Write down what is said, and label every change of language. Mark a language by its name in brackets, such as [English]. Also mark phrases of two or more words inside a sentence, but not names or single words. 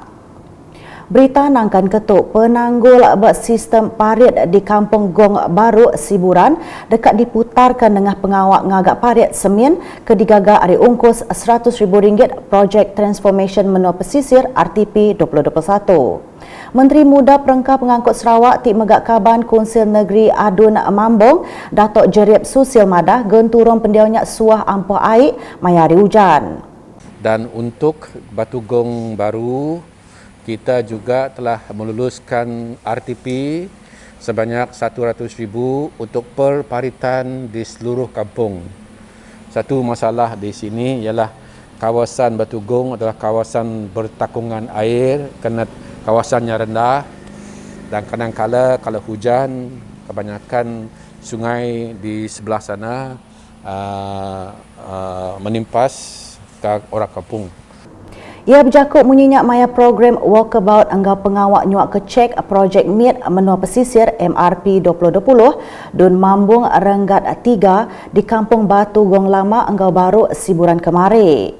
[Iban] Berita nangkan ketuk penanggul sistem parit di Kampung Gong Baru Siburan dekat diputarkan dengan pengawak ngagak parit semin ke digaga ari ungkus RM100,000 projek transformation menua pesisir RTP 2021. Menteri Muda Perengkah Pengangkut Sarawak Tik Megak Kaban Konsil Negeri Adun Mambong Datuk Jerib Susil Madah genturong pendiaunya suah ampuh air mayari hujan. [Malay] Dan untuk Batu Gong Baru kita juga telah meluluskan RTP sebanyak 100,000 untuk perparitan di seluruh kampung. Satu masalah di sini ialah kawasan Batugong adalah kawasan bertakungan air kerana kawasannya rendah dan kadang-kala kalau hujan kebanyakan sungai di sebelah sana menimpas ke orang kampung. [Iban] Ia berjakut munyinya maya program Walkabout anggau pengawak nyuak kecek projek MIT Menua Pesisir MRP 2020 dun Mambung Renggat 3 di Kampung Batu Gong Lama anggau baru Siburan kemari.